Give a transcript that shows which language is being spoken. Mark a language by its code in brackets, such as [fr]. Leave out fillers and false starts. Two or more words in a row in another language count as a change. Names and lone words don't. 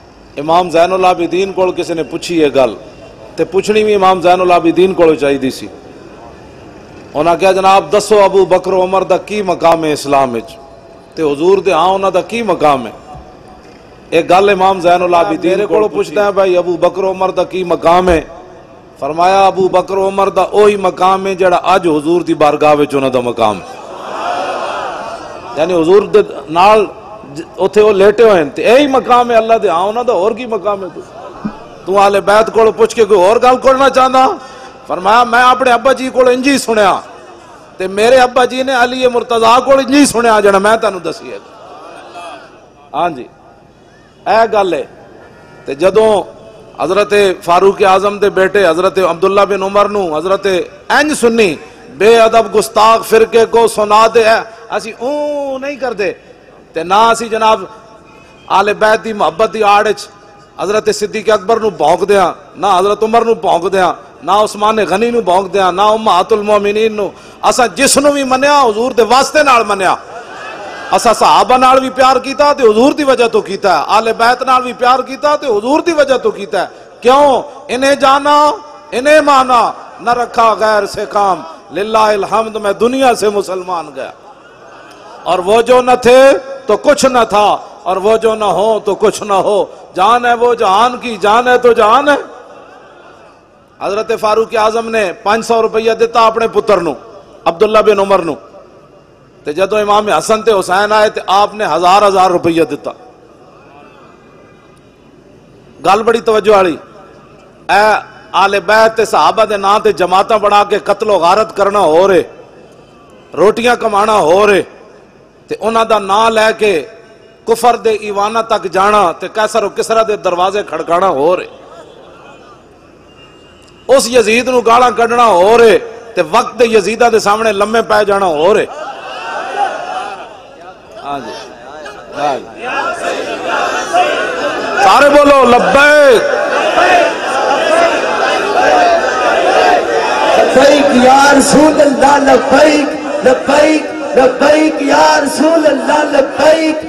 [pa] امام زین العابدین کو کسی نے پوچھی یہ گل تے پوچھنی بھی امام زین العابدین کو چاہیے سی. انہاں کہا جناب دسو ابو بکر عمر دا کی مقام ہے اسلام وچ؟ تے حضور دے ہاں انہاں دا کی مقام ہے؟ ایک گل امام زین العابدین کو پوچھتا ہے بھائی ابو بکر عمر دا کی مقام ہے؟ فرمایا ابو بکر عمر دا اوہی مقام ہے جڑا اج حضور دی بارگاہ وچ انہاں دا مقام ہے. یعنی حضور دے نال اوتھے وہ لیٹے ہوئے ہیں تے یہی مقام ہے اللہ دے ہاں انہاں دا اور کی مقام ہے؟ تو اہل بیت کو پوچھ کے کوئی اور گل کرنا چاہتا؟ فرمایا میں اپنے ابا جی کو انجی سنیا تے میرے ابا جی نے علی مرتضیٰ کو انجی سنیا جڑا میں تانوں دسی ہے. ہاں جی اے گل ہے. تے جدوں حضرت فاروق اعظم دے بیٹے حضرت عبداللہ بن عمر نو حضرت انج سنی بے ادب گستاخ فرقے کو سنا دے اسی اوں نہیں کر دے تے نہ اسی جناب آل بیت دی محبت دی آڑ وچ حضرت صدیق اکبر نو بھونک دیاں، نہ حضرت عمر نو بھونک دیاں، نہ عثمان غنی نو بھونک دیاں، نہ امہات المومنین نو. اسا جس نو بھی منیا حضور دے واسطے نال منیا. اسا صحابہ نال بھی پیار کیتا تے حضور دی وجہ تو کیتا ہے، آل بیت نال بھی پیار کیتا تے حضور دی وجہ تو کیتا ہے. کیوں؟ [ur] انہیں جانا انہیں مانا نہ رکھا غیر سے کام، للہ الحمد میں دنیا سے مسلمان گیا. اور وہ جو نہ تھے تو کچھ نہ تھا، اور وہ جو نہ ہو تو کچھ نہ ہو. جان ہے وہ جہان کی، جان ہے تو جہان ہے. [pa] حضرت فاروق اعظم نے 500 روپیہ دیتا اپنے پتر نو عبداللہ بن عمر نو تے جدو امام حسن تے حسین آئے تے آپ نے 1000 روپیہ دیتا. گل بڑی توجہ والی. اے آل بیت تے صحابہ دے نا تے جماعتاں بنا کے قتل و غارت کرنا ہو رہے، روٹیاں کمانا ہو رہے تے انہاں دا نا لے کے کفر دے ایوانہ تک جانا تے قیصر و کسریٰ دے دروازے کھڑکانا ہو رہے، اس یزید نو گالاں کڈنا ہو رہے تے وقت دے یزیدہ دے سامنے لمے پے جانا ہو رہے. ہاں جی سارے بولو لبیک [ar] لبیک یا رسول اللہ، لبیک لبیک لبیک یا رسول اللہ، لبیک